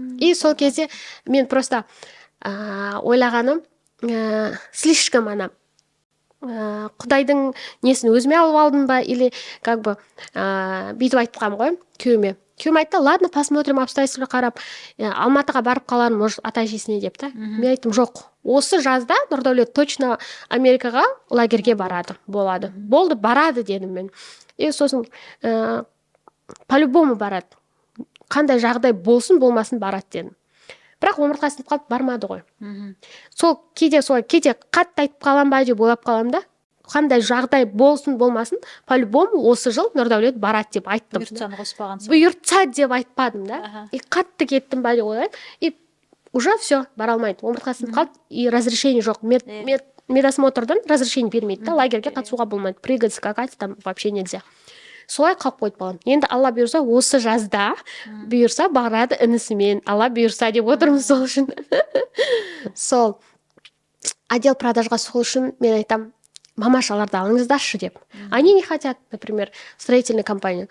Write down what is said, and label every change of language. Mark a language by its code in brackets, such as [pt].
[kk] И сол кезде мен просто ойлағаным, слишком Құдайдың несін өзіме алып алдым ба, или как бы бүйтіп айтқам ғой күйеуіме. Күйеуім айтты, [ru] ладно, посмотрим, [kk] обстоятельства қарап, Алматыға барып қаларын, может, ата-әжесіне деп та. Мен айттым, жоқ, осы жазда Нұрдәулет точно Америкаға лагерьге болады. Болды, барады дедім мен. И сосын по-любому барады. Қандай жағдай болсын, болмасын барады дедім. Бірақ омыртқасын қалып бармады ғой. Сол кейде қатты айтып қалам ба деп ойлап қалам да. Қандай жағдай болсын болмасын, по-любому осы жыл Нұрдәулет барады деп айттым. Бұйыртсаны қоспаған соң. Бұйыртса деп айтпадым да. И қатты кеттім ба деп ойлаймын. И [ru] уже все, [kk] бара алмайды. Омыртқасын қалып, и разрешение жоқ. Медосмотрдан разрешение бермейді да, лагерьге қатысуға болмайды. [ru] Прыгать, скакать там вообще нельзя. [kk] Солай қалып қойды балам. Енді Алла бұйырса, осы жазда бұйырса барады інісімен. Алла бұйырса деп отырмыз сол үшін. Сол отдел продажға сол үшін мен айтам, мамашаларды алыңыздаршы деп. [ru] Они не хотят, например, строительный компания.